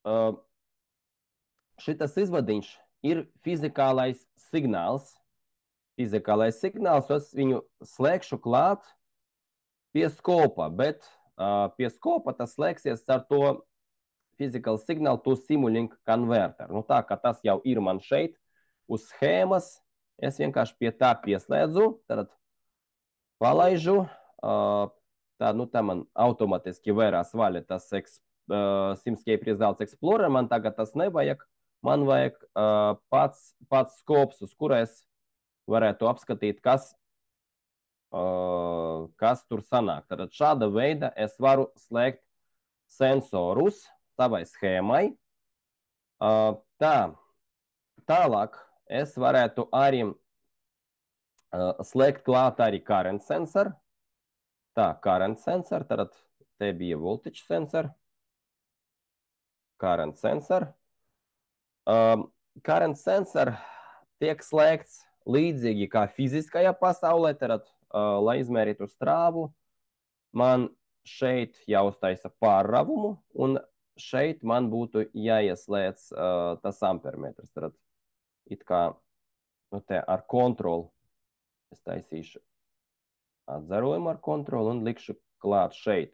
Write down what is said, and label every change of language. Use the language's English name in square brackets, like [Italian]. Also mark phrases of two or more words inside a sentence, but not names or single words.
[Latvian] šitas izvadiņš ir fizikālais signāls fizikālais signāls, es viņu slēgšu klāt pie skopa, bet pie skopa tas slēgsies ar to [English] physical signal to Simulink converter. [Latvian] Nu, tā kā tas jau ir man šeit uz schēmas, es vienkārši pie tā pieslēdzu, tad palaižu, tā, nu, tā man automatiski vērās vaļa tas Simscape Results Explorer, man tagad tas nevajag, man vajag pats skops, uz kura es varētu apskatīt, kas tur sanāk. Tad šāda veida es varu slēgt sensorus savai schēmai. Tālāk es varētu arī slēgt klāt arī [English] current sensor. Tā, current sensor, [Latvian] tad te bija [English] voltage sensor. Current sensor. Current sensor [Latvian] tiek slēgts līdzīgi kā fiziskajā pasaulē, tad, lai izmērītu strāvu, man šeit jāuztaisa pārravumu, un šeit man būtu jāieslēdz tas ampermetrs. Tad it kā nu, te ar kontroli es taisīšu atzarojumu ar kontroli un likšu klāt šeit.